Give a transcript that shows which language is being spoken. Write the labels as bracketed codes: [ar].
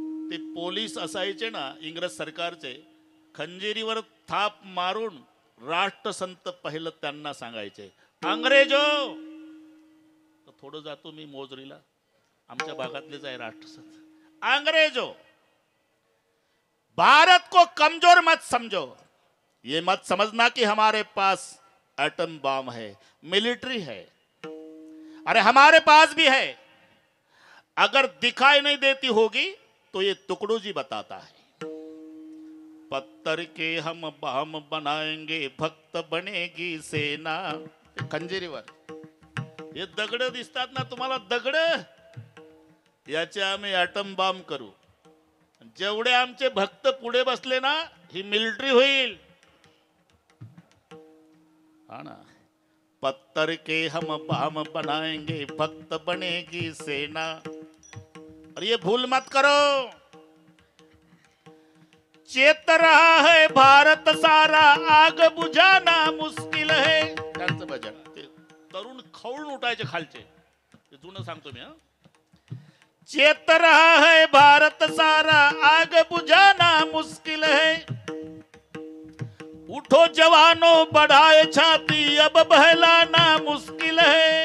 [mr] ते पोलीस असायचे ना इंग्रज सरकारचे, खंजिरीवर थाप मारून राष्ट्रसंत पहिलं त्यांना सांगायचे, अंग्रेजो. थोडं जातो मी मोजरीला, आमच्या भागातलेच आहे राष्ट्रसंत. [hi] अंग्रेजो, भारत को कमजोर मत समझो, ये मत समझना कि हमारे पास एटम बम है, मिलिट्री है. अरे हमारे पास भी है, अगर दिखाई नहीं देती होगी तो ये टुकड़ू जी बताता है. पत्थर के हम बम बनाएंगे, भक्त बनेगी सेना. [mr] खंजिरीवर हे दगड दिसतात ना तुम्हाला, दगड, याचे आम्ही ॲटम बॉम्ब करू. जेवढे आमचे भक्त पुढे बसले ना, ही मिलिटरी होईल. हा ना. [hi] पत्थर के हम बम बनाएंगे, भक्त बनेगी सेना. और ये भूल मत करो, चेत रहा है भारत सारा, आग बुझाना मुश्किल है. [mr] त्यांचं भजन ते तरुण खवळून उठायचे खालचे, ते जुनं सांगतो मी. [hi] चेत रहा है भारत सारा, आग बुझाना मुश्किल है. उठो जवानो बढ़ाए छाती, अब बहलाना मुश्किल है.